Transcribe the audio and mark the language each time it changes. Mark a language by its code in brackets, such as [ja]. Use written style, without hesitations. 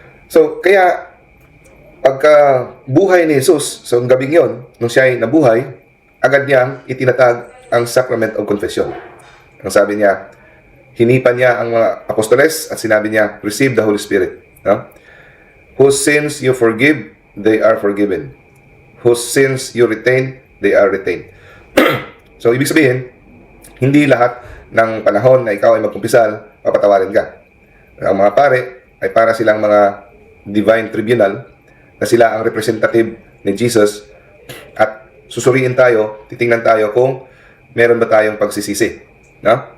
[tl] So, kaya pagka buhay ni Jesus, so gabing yon, nung siya ay nabuhay, agad niyang itinatag ang sacrament of confession. Ang sabi niya, hinipan niya ang mga apostoles at sinabi niya, [en] receive the Holy Spirit. [tl] No? [en] Whose sins you forgive, they are forgiven. Whose sins you retain, they are retained. [tl] So, ibig sabihin, hindi lahat ng panahon na ikaw ay magkumpisal, papatawarin ka. Ang mga pare ay para silang mga divine tribunal na sila ang representative ni Jesus at susuriin tayo, titingnan tayo kung meron ba tayong pagsisisi. No?